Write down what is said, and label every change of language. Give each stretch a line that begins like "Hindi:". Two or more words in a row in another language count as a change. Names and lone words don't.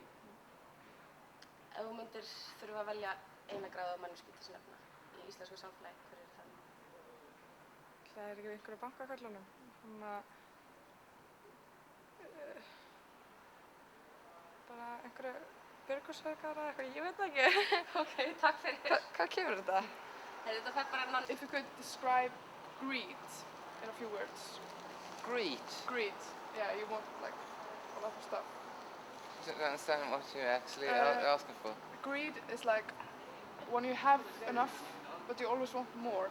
Icelandic: Ef þú myndir þurfa að velja eina gráðuga manneskju til þess að nefna í íslensku samfélagi, hver er það? Það er ekki einhverju bankaköllunum. Bara einhverju björgursveikara eða eitthvað, ég veit það ekki. Ok, takk fyrir. Hvað kemur þetta? Þetta fær bara non...
English: If you could describe greed in a few words. Greed? Greed. Yeah, you want like a lot of stuff. I don't understand what you're actually asking for. Greed is like when you have enough, but you always want more.